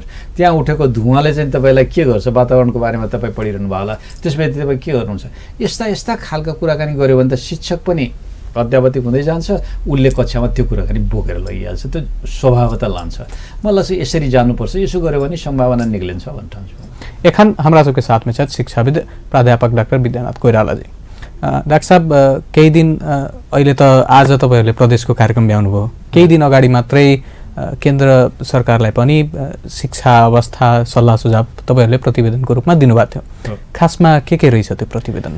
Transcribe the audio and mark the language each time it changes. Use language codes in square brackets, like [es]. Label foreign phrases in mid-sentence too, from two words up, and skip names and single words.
[ne] त्यहाँ उठेको धुवाँले चाहिँ तपाईँलाई के गर्छ, वातावरणको बारेमा तपाईँ पढिरहनु भयो होला, त्यसपछि तपाईँ के गर्नुहुन्छ। यस्ता यस्ता खालका कुराकानी गऱ्यो भने त शिक्षक पनि अध्यावधिक हुँदै जान्छ, उसले कक्षामा त्यो कुराकानी बोकेर लगिहाल्छ, त्यो स्वभावता लान्छ। मलाई चाहिँ यसरी जानुपर्छ, यसो गऱ्यो भने सम्भावना निक्लिन्छ भन्ने ठान्छु। [mai] एखन हमरा सबके साथ में छथि शिक्षाविद प्राध्यापक डाक्टर विद्यानाथ कोइराला जी। [ne] डाक्टर साहब केही दिन अहिले त आज तपाईहरुले प्रदेशको कार्यक्रम भ्याउनु भयो, केही दिन अगाडि मात्रै केन्द्र सरकारलाई पनि शिक्षा अवस्था सल्लाह सुझाव तपाईहरुले प्रतिवेदनको रूपमा दिनुभएको थियो। खासमा के रहेछ त्यो प्रतिवेदनमा?